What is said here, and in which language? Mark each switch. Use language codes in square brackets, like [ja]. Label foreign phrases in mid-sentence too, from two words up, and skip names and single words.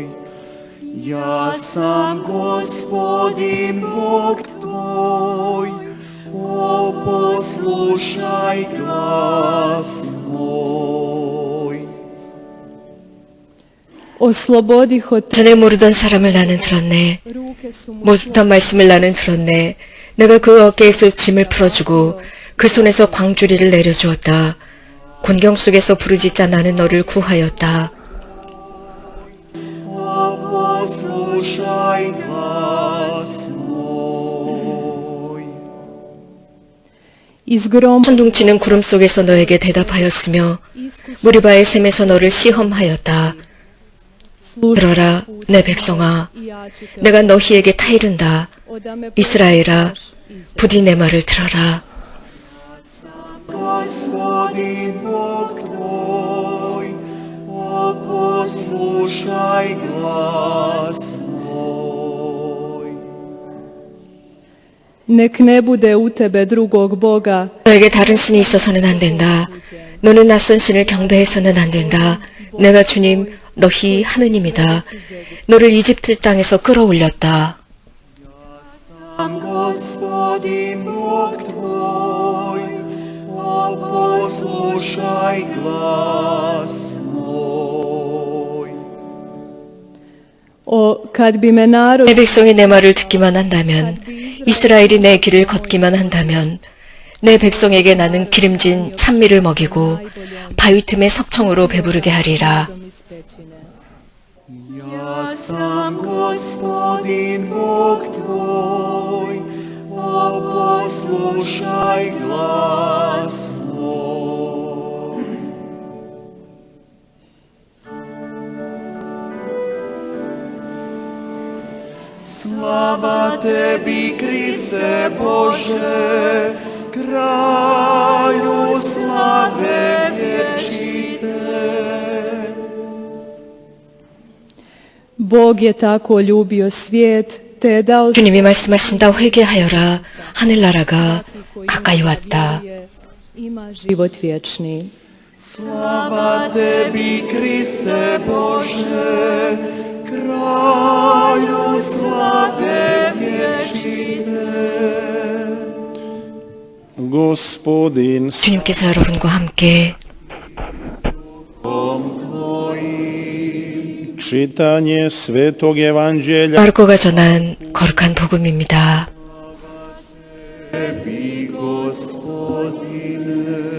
[hr] Ja sam Gospodin Bog tvoj, o poslušaj glas moj. Oslobodih od [ko] 전에 모르던 사람을 나는 들었네. [hr] ruke su mu [ko] 모르던 말씀을 나는 들었네. 내가 그 어깨에서 짐을 풀어주고 그 손에서 광주리를 내려주었다. 곤경 속에서 부르짖자 나는 너를 구하였다. [hr] O poslušaj glas moj. iz grom [ko] 천둥치는 구름 속에서 너에게 대답하였으며 무리바의 샘에서 너를 시험하였다. 들어라 내 백성아, 내가 너희에게 타이른다. 이스라엘아, 부디 내 말을 들어라. [hr] Gospodin Bog tvoj, o poslušaj glas moj. nek ne bude u tebe drugog Boga, [ko] 너에게 다른 신이 있어서는 안 된다. 너는 낯선 신을 경배해서는 안 된다. 내가 주님 너희 하느님이다. 너를 이집트 땅에서 끌어올렸다. [hr] Sam Gospodin Bog tvoj, o poslušaj glas moj. kad bi me narod [ko] 내 백성이 내 말을 듣기만 한다면, 이스라엘이 내 길을 걷기만 한다면, 내 백성에게 나는 기름진 찬미를 먹이고 바위 틈의 석청으로 배부르게 하리라. [hr] Ja sam Gospodin Bog tvoj, o poslušaj glas moj. Slava tebi, Kriste Bože, kralju slave vječite. Bog je tako ljubio svijet, te je dao [ko] 주님이 말씀하신다. 회개하여라. 하늘나라가 가까이 왔다. [hr] ima život vječni. Slava tebi, Kriste Bože, kralju slave vječite. Gospodin s [ko] 주님께서 여러분과 함께 [hr] čitanje Svetog Evanđelja [ko] 마르코가 전한 거룩한 복음입니다. [hr] Tebi, Gospodine.